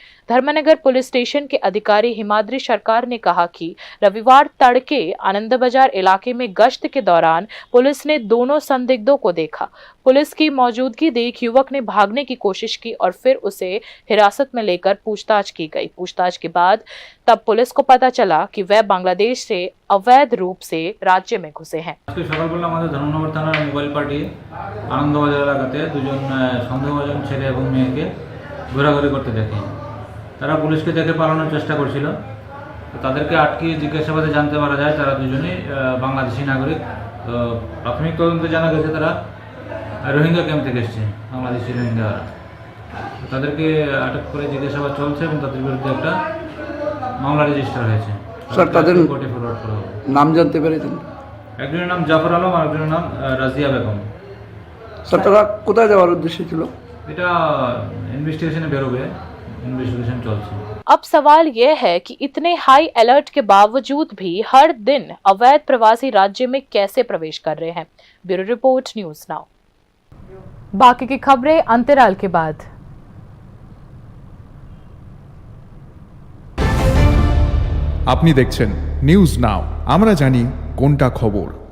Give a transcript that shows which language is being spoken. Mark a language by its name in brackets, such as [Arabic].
[Hindi] Dharmanagar police station के अधिकारी हिमाद्री सरकार ने कहा कि रविवार तड़के आनंद बाजार इलाके में गश्त के दौरान पुलिस ने दोनों संदिग्धों को देखा। पुलिस की मौजूदगी देख युवक ने भागने की कोशिश की और फिर उसे हिरासत में लेकर पूछताछ की गई। पूछताछ के बाद तब पुलिस को पता चला कि वह बांग्लादेश से अवैध रूप से राज्य में घुसे हैं। [Bangla] সকালবেলা আমাদের ধর্মনগর থানার মোবাইল পার্টি আনন্দবাজার এলাকাতে 2জন সন্দেহভাজন ছেলে এবং মেয়েকে ঘোরাঘুরি করতে দেখে। তারা পুলিশকে দেখে পালানোর চেষ্টা করছিল। তো তাদেরকে আটকে জিজ্ঞাসাবাদে জানতে পারা যায় তারা দুজনেই বাংলাদেশি নাগরিক। তো প্রাথমিক তদন্তে জানা গেছে তারা রোহিঙ্গা ক্যাম্প থেকে এসেছে, বাংলাদেশি রোহিঙ্গারা। তাদেরকে আটক করে জিজ্ঞাসাবাদ চলছে এবং তাদের বিরুদ্ধে একটা মামলা রেজিস্টার হয়েছে। স্যার, তাদের কোর্টে ফরওয়ার্ড করা হবে। নাম জানতে পেরেছেন? একজনের নাম জাফর আলম আর একজনের নাম রাজিয়া বেগম। স্যার, তারা কোথায় যাওয়ার উদ্দেশ্য ছিল? এটা ইনভেস্টিগেশনে বেরোবে, इन्वेस्टिगेशन चलছে। [Hindi] अब सवाल यह है कि इतने हाई अलर्ट के बावजूद भी हर दिन अवैध प्रवासी राज्य में कैसे प्रवेश कर रहे हैं। Bureau report, news now. बाकी की खबरें अंतराल के बाद। [Bangla] আপনি দেখছেন নিউজ নাও, আমরা জানি কোনটা খবর।